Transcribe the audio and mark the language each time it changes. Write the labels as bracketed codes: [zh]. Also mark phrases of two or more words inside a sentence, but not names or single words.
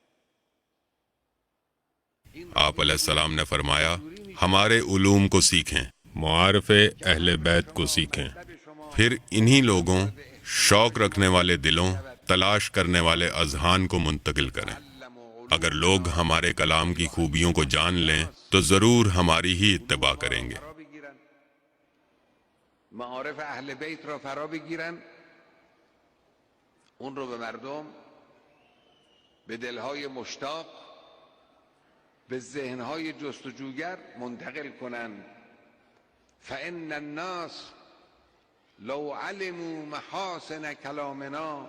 [ur] آپ علیہ السلام نے فرمایا، ہمارے علوم کو سیکھیں، معارف اہل بیت کو سیکھیں، پھر انہی لوگوں، شوق رکھنے والے دلوں، تلاش کرنے والے اذہان کو منتقل کریں۔ اگر لوگ ہمارے کلام کی خوبیوں کو جان لیں تو ضرور ہماری ہی اتباع کریں گے۔ [fa] معارف اهل بیت را فرا بگیرن، اون رو به مردم، به دلهای مشتاق، به ذهنهای جستجوگر منتقل کنن. [ar] فإن الناس لو علموا محاسن کلامنا